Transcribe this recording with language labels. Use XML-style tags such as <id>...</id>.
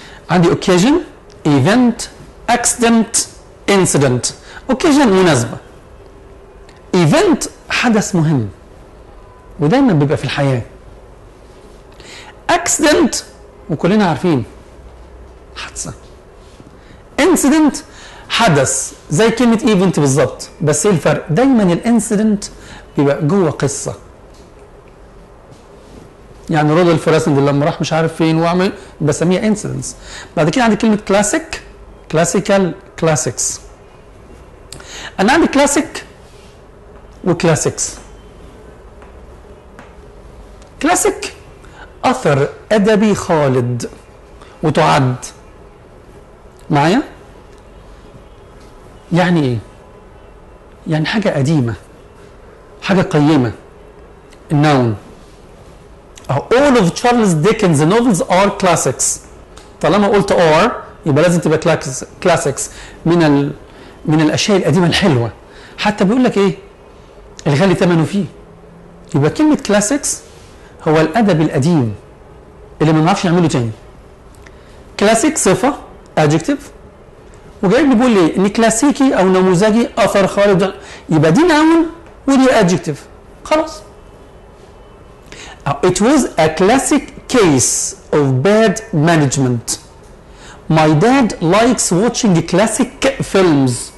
<ar>عندي</ar> <en>occasion event accident incident.</en> <ar>occasion مناسبة، event حدث مهم ودايما بيبقى في الحياة. accident وكلنا عارفين حادثة. incident حدث زي كلمة event بالظبط، بس ايه الفرق؟ دايما الانسيدنت بيبقى جوه قصة. يعني رودولف راسندل لما راح مش عارف فين وعمل، بسميها انسيدنتس. بعد كده عندي كلمه كلاسيك، كلاسيكال، كلاسيكس. انا عندي كلاسيك وكلاسيكس. كلاسيك اثر ادبي خالد، وتعد معايا يعني ايه؟ يعني حاجه قديمه، حاجه قيمه.</ar> <en>النون all of Charles Dickens novels are classics.</en> <ar>طالما قلت are يبقى لازم تبقى classics من الاشياء القديمه الحلوه. حتى بيقول لك ايه الغالي ثمنه فيه. يبقى كلمه classics هو الادب القديم اللي ما نعرفش نعمله تاني. classic صفه adjective، وجاي لي بيقول لي ان كلاسيكي او نموذجي اثر خالد، يبقى دي noun ودي adjective، خلاص.</ar> <en>It was a classic case of bad management. My dad likes watching classic films.</en>